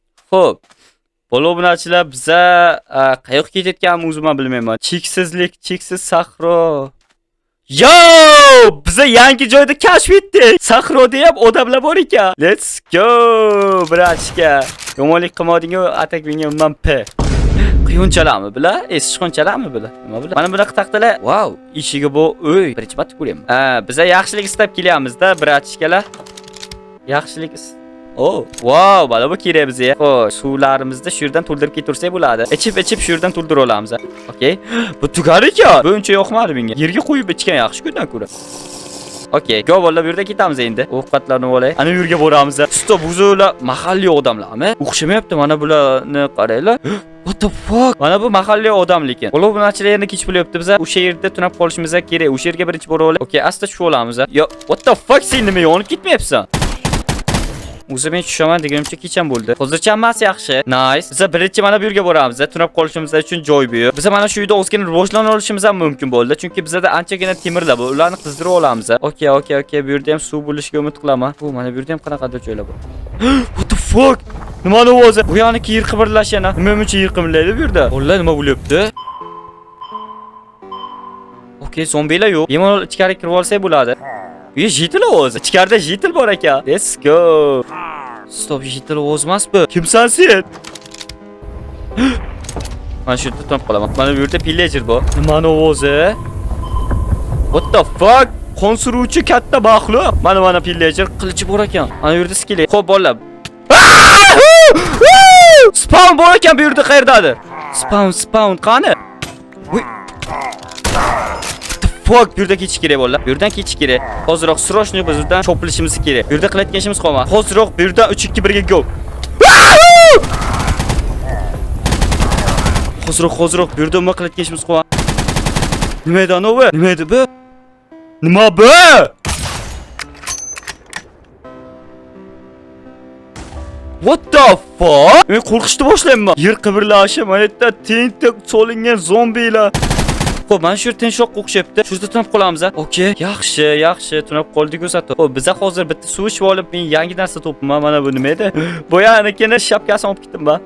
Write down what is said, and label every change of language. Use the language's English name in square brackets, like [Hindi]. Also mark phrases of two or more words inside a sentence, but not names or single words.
[Uzbek] Xo'p. Obunachilar biza qayoqqa ketayotganimizni o'zim ham bilmayman. Cheksizlik, cheksiz sahro. Yo! Biza yangi joyda kashf etdik. Sahroda ham odamlar bor ekan. [English] Let's go, [Uzbek] brachka. Yomonlik qilmading-ku, atak menga umman P. Quyunchalarmi bular? Sichqonchalarmi bular? Nima bular? Mana bunaqa taqtalar. Wow, eshigi bu uy. Birinchi marta ko'ryapman. Biza yaxshilik istab kelyapmiz-da, brachkalar. Yaxshilik Oh, wow, mana bu kerak bizga. Xo'sh, suvlarimizni shu yerdan to'ldirib ketursak bo'ladi. Ichib shu yerdan to'ldirib olamiz. Okay. Bu tugar ekan. Bu uncha yoqmadi menga. Yerga qo'yib ichgan yaxshi kundan ko'ra. [English] Okay, go [Uzbek] bolalar, bu yerda ketamiz endi. Ovqatlarni olay. Ana bu yerga boramiz. Stop, buzolar mahalliy odamlarmi? O'xshamayapti, mana bularni qaranglar. [English] What the fuck? [Uzbek] Mana bu mahalliy odam lekin. Obunachilar yerni kech bo'lyapti. Biz o'sha yerda tunab qolishimiz kerak. O'sha yerga birinchi borib olay. Okay, asta tushib olamiz. [English] Yo, what the fuck, [Uzbek] sen nima yonib ketmayapsan? O'zim men tushaman deganimcha kecham bo'ldi. Hozircha hammasi yaxshi. Nice. Biz birinchi mana bu yerga boramiz. Tunab qolishimiz uchun joy bu. Biz mana shu uyda ozgina rivojlana olishimiz ham mumkin bo'ldi. Chunki bizda anchagina temirlar bor. Ularni qizdirib olamiz. Okay. Bu yerda ham suv bo'lishiga umid qilaman. Bu mana bu yerda ham qanaqadir joylar bor. [English] What the fuck? [Uzbek] Nima ovozi? Bu yoqni yer qimirlash yana. Nima uchun yer qimirlaydi bu yerda? Vallahi nima bo'lyapti? Okay, zombilar yo'q. Bemalol ichkariga kirib olsak bo'ladi. Bu jitil ovozi. Ichkarida jitil bor ekan. [English] Let's go. Stop, [Uzbek] jitil ovoz emas bu. Kimsan sen? Mana shu yerda turib qolaman. Mana bu yerda pillager bor. Nima ovozi? [English] What the fuck? [Uzbek] Qon suruvchi katta maxluq. Mana pillager qilichi bor ekan. Mana bu yerda skelet. Xo'p, bolalar. Spawn bor ekan bu yerda qayerdadir? Spawn qani? Fuck, bu yerdan ketish kerak bolalar. Bu yerdan ketish kerak. Hozirroq srochniy bizdan cho'pilishimiz kerak. Bu yerda qilayotgan ishimiz qolmadi. Hozirroq bu yerdan 3-2-1 ga go. Hozirroq bu yerda nima qilayotgan ishimiz qolmadi. Nima edi anovi? Nima edi bu? Nima bu? [English] What the fuck? [Uzbek] Men qo'rqishni boshlayapman. Yer qimirlashi, mana yerda tentak solingan zombilar. Xo'p, mana shu yer tinchroq o'xshabdi. Shu yerda tunab qolamiz. Okay, yaxshi, tunab qoldik o'satdi. Xo'p, biz hozir bitta suv ichib olib, men yangi narsa topdim. Mana bu nima edi? Boyanikini shapkasini olib ketdim ba.